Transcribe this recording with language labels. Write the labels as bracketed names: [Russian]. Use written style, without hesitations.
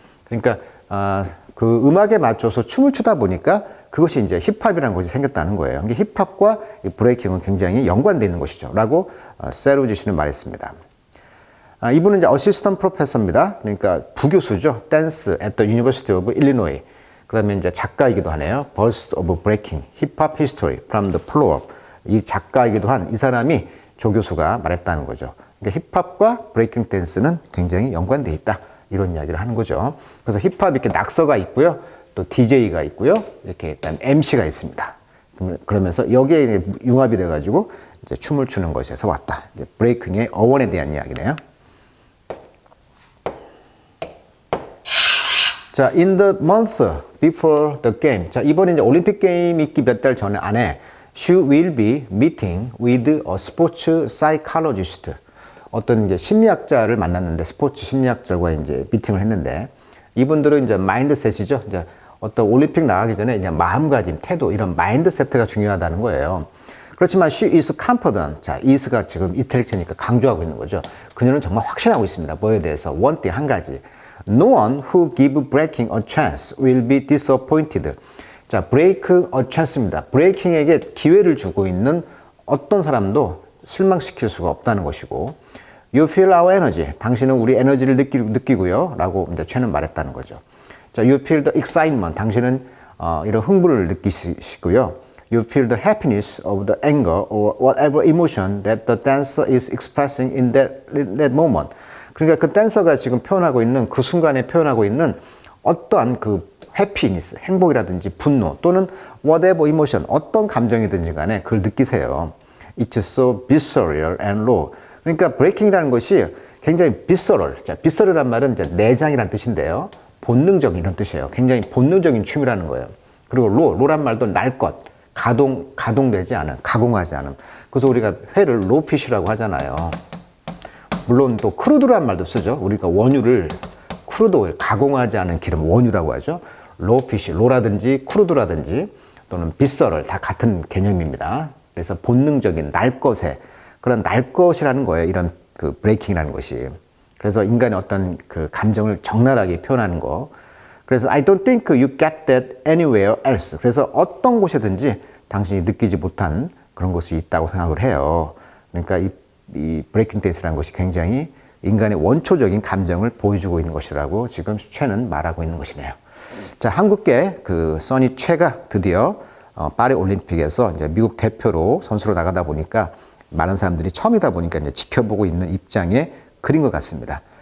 [Korean] 그러니까 그 음악에 맞춰서 춤을 추다 보니까 그것이 이제 힙합이라는 것이 생겼다는 거예요. 이게 힙합과 이 브레이킹은 굉장히 연관되어 있는 것이죠. 라고 세로지 씨는 말했습니다. 이분은 이제 어시스턴트 프로페서입니다. 그러니까 부교수죠. [English] 댄스 at the University of Illinois. [Korean] 그 다음에 이제 작가이기도 하네요. [English] Burst of Breaking, Hip Hop History from the Floor. [Korean] 이 작가이기도 한 이 사람이 조교수가 말했다는 거죠. 그러니까 힙합과 브레이킹 댄스는 굉장히 연관되어 있다. 이런 이야기를 하는 거죠. 그래서 힙합 이렇게 낙서가 있고요. 또 DJ가 있고요. 이렇게 일단 MC가 있습니다. 그러면서 여기에 융합이 돼가지고 이제 춤을 추는 것에서 왔다. 이제 브레이킹의 어원에 대한 이야기네요. [English] 자, in the month before the game. [Korean] 자, 이번에 이제 올림픽 게임 있기 몇 달 전에 안에 [English] she will be meeting with a sports psychologist. [Korean] 어떤 이제 심리학자를 만났는데, 스포츠 심리학자와 이제 미팅을 했는데, 이분들은 이제 마인드셋이죠. 이제 어떤 올림픽 나가기 전에 이제 마음가짐, 태도, 이런 마인드세트가 중요하다는 거예요. 그렇지만 [English] she is confident. [Korean] 자, is가 지금 이탈리아니까 강조하고 있는 거죠. 그녀는 정말 확신하고 있습니다. 뭐에 대해서? [English] one thing, [Korean] 한 가지. [English] No one who give breaking a chance will be disappointed. 자, break a chance입니다. [Korean] 브레이킹에게 기회를 주고 있는 어떤 사람도 실망시킬 수가 없다는 것이고, [English] you feel our energy. [Korean] 당신은 우리 에너지를 느끼고요. 라고 이제 최는 말했다는 거죠. [English] 자, you feel the excitement. [Korean] 당신은 이런 흥분을 느끼시고요. [English] You feel the happiness of the anger or whatever emotion that the dancer is expressing in that moment. [Korean] 그러니까 그 댄서가 지금 표현하고 있는 그 순간에 표현하고 있는 어떠한 그 해피니스, 행복이라든지 분노 또는 [English] whatever emotion, [Korean] 어떤 감정이든지 간에 그걸 느끼세요. [English] It's so visceral and raw. [Korean] 그러니까 브레이킹이라는 것이 굉장히 visceral. 자, visceral이란 말은 이제 내장이라는 뜻인데요. 본능적인 이런 뜻이에요. 굉장히 본능적인 춤이라는 거예요. 그리고 raw란 말도 날 것, 가동되지 않은, 가공하지 않은. 그래서 우리가 회를 rawfish라고 하잖아요. 물론 또 크루드란 말도 쓰죠. 우리가 원유를 크루드, 가공하지 않은 기름, 원유라고 하죠. rawfish, raw라든지 크루드라든지 또는 비서럴 다 같은 개념입니다. 그래서 본능적인 날 것에 그런 날 것이라는 거예요. 이런 그 브레이킹이라는 것이. 그래서 인간의 어떤 그 감정을 적나라하게 표현하는 거. 그래서 [English] I don't think you get that anywhere else. [Korean] 그래서 어떤 곳에든지 당신이 느끼지 못한 그런 것이 있다고 생각을 해요. 그러니까 이 이 브레이킹 댄스라는 것이 굉장히 인간의 원초적인 감정을 보여주고 있는 것이라고 지금 최는 말하고 있는 것이네요. 자, 한국계 그 써니 최가 드디어 파리 올림픽에서 이제 미국 대표로 선수로 나가다 보니까 많은 사람들이 처음이다 보니까 이제 지켜보고 있는 입장에 그린 것 같습니다.